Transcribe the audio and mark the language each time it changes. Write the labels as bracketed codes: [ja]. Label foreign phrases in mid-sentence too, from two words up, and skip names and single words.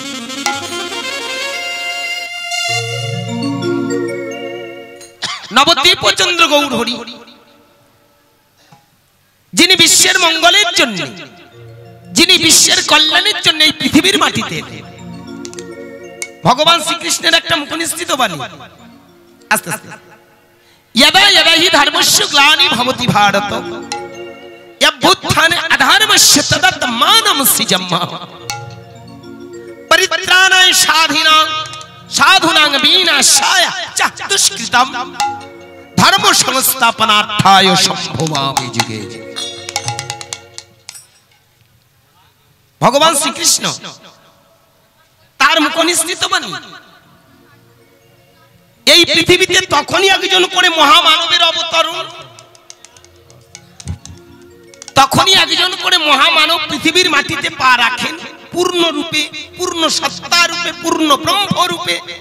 [bn] নবদ্বীপ চন্দ্র গৌর হরি যিনি বিশ্বের মঙ্গলের জন্য যিনি বিশ্বের কল্যাণের জন্য এই পৃথিবীর মাটিতে ভগবান শ্রীকৃষ্ণের একটা মুখনিসৃত বাণী আস্তে আস্তে [sa] यदा यदा हि धर्मस्य ग्लानि भवति भारत यद्भुत्थाने अधर्मस्य तदात्मानं सृजम्मा परित्राणाय साधूनां विनाशाय च दुष्कृतं धर्म संस्थापनार्थाय संभवामि जुगे [bn] ভগবান শ্রী কৃষ্ণ তার মুখনিসৃত বাণী এই পৃথিবীতে তখনই একজন করে মহামানবের অবতরণ তখনই একজন করে মহামানব পৃথিবীর মাটিতে পা রাখেন পূর্ণ রূপে পূর্ণ সত্তা রূপে পূর্ণ ব্রহ্ম রূপে